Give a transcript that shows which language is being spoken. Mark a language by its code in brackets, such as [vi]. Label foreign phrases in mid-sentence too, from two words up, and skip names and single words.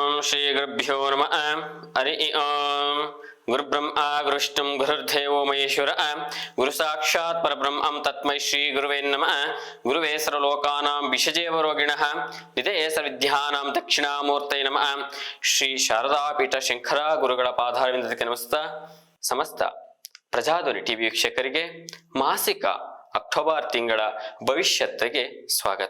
[sa] ಶ್ರೀ ಗುರುಭ್ಯೋ ನಮಃ. ಹರಿ ಓಂ. ಗುರುಬ್ರಹ್ಮ ಗುರುವಿಷ್ಣು ಗುರುರ್ದೇವೋ ಮಹೇಶ್ವರ. ಗುರು ಸಾಕ್ಷಾತ್ ಪರಬ್ರಹ್ಮಂ ತಸ್ಮೈ ಶ್ರೀ ಗುರುವೇ ನಮಃ. ಗುರುವೇ ಸರ್ವಲೋಕಾನಾಂ ವಿಷಜೇವ ರೋಗಿಣಃ ನಿಧಯೇ ಸರ್ವವಿದ್ಯಾನಾಂ ದಕ್ಷಿಣಾಮೂರ್ತಯೇ ನಮಃ. [kn] ಶ್ರೀ ಶಾರದಾ ಪೀಠ ಶಂಕರ ಗುರುಗಳ ಪಾದಾರವಿಂದಕ್ಕೆ ನಮಸ್ಕಾರ. ಸಮಸ್ತ ಪ್ರಜಾಧ್ವನಿ ಟಿವಿ ವೀಕ್ಷಕರಿಗೆ ಮಾಸಿಕ ಅಕ್ಟೋಬರ್ ತಿಂಗಳ ಭವಿಷ್ಯತ್ತಿಗೆ ಸ್ವಾಗತ.